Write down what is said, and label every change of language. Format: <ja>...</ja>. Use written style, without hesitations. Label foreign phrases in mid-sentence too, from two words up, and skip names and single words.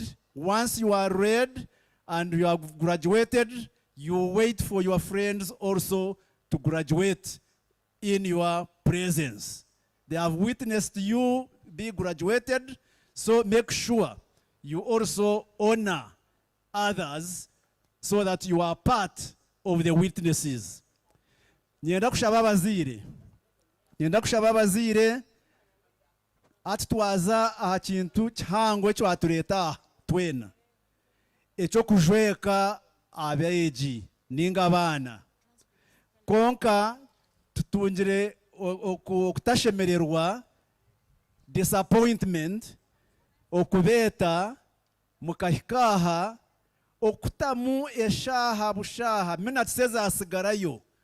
<en>Once you are read and you have graduated, you wait for your friends also to graduate in your presence. They have witnessed you be graduated, so make sure you also honor others so that you are part of the witnesses.</en> <cgg>Nyenda kushaba abazire atitwaza aha kintu kihango ekyo atureta twena ekyo kujweka abeegi ninga abaana konka tutungire okutashemererwa disappointment okubeeta mukahikaha okutamu eshaha bushaha minutes ezasigarayo</cgg>